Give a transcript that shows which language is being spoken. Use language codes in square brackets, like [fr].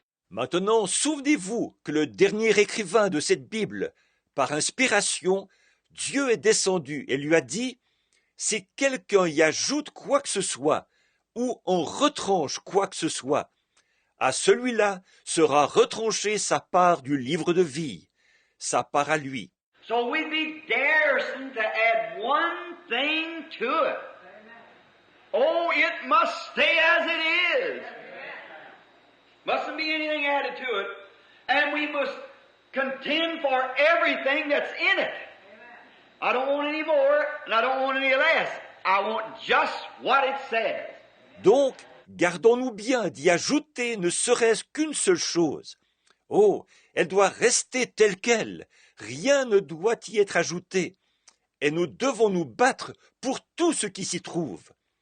[fr] Maintenant, souvenez-vous que le dernier écrivain de cette Bible, par inspiration, Dieu est descendu et lui a dit, si quelqu'un y ajoute quoi que ce soit, ou en retranche quoi que ce soit, à celui-là sera retranchée sa part du livre de vie, sa part à lui. [en] So we'd be daresome to add one thing to it. Oh, it must stay as it is. Mustn't be anything added to it. And we must contend for everything that's in it. I don't want any more, and I don't want any less. I want just what it says. [fr] Donc, gardons-nous bien d'y ajouter ne serait-ce qu'une seule chose. Oh, elle doit rester telle qu'elle. Rien ne doit y être ajouté. Et nous devons nous battre pour tout ce qui s'y trouve.